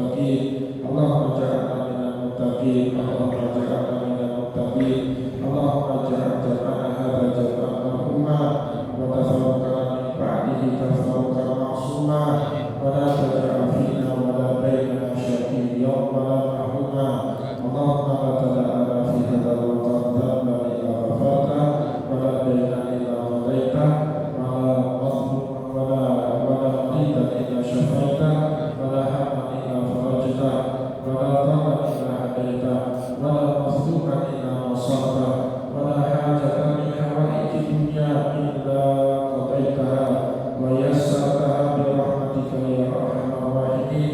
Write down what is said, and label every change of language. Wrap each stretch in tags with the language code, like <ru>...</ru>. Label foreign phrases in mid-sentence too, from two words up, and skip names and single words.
<ar>muttaqin. اللهم اجعلنا من المتقين اللهم اجعلنا من المتقين. Allahumma ja'alna minal muttaqin. اللهم اجعل جمعنا هذا جمعا مرحوما وتفرقنا من بعده تفرقا معصوما ولا تجعل فينا ولا بيننا شقيا ولا محروما. اللهم لا تدع لنا في هذا الوقت ذنبا إلا غفرته ولا دينا إلا قضيته ولا مظلوما ولا مريضا إلا شفيته ولا هما إلا فرجته ولا ضالا إلا هديته ولا مظلوما إلا نصرته ولا حاجة من حوائج الدنيا إلا قضيتها ويسرتها برحمتك يا أرحم الراحمين.</ar>